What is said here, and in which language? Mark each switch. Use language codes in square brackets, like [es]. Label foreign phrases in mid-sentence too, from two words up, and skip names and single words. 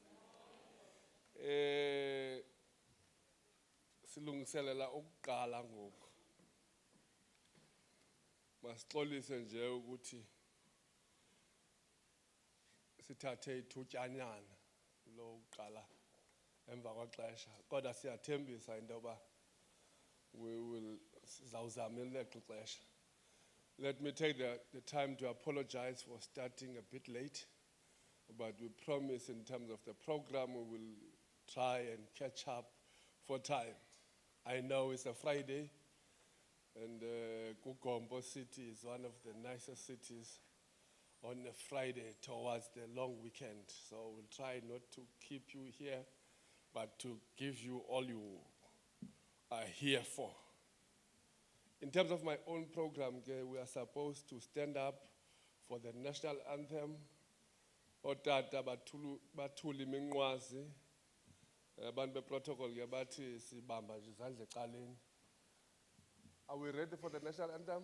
[xh] Silungiselela ukuqala ngoku. Masixolise nje ukuthi sithathe ithutyanyana lo uqala emva kwaxesha. Kodwa siyathembisa into yoba [en] we will [xh] sizawuzama eleqe ixesha. [en] Let me take the time to apologize for starting a bit late, but we promise in terms of the program we will try and catch up for time. I know it's a Friday, and Gugombo City is one of the nicest cities on a Friday towards the long weekend. So we'll try not to keep you here, but to give you all you are here for. In terms of my own program, we are supposed to stand up for the national anthem. [xh] Otata bathuli minqwazi. Abantu beprotocol ke bathi sibamba nje izandla eqaleni. [en] Are we ready for the national anthem?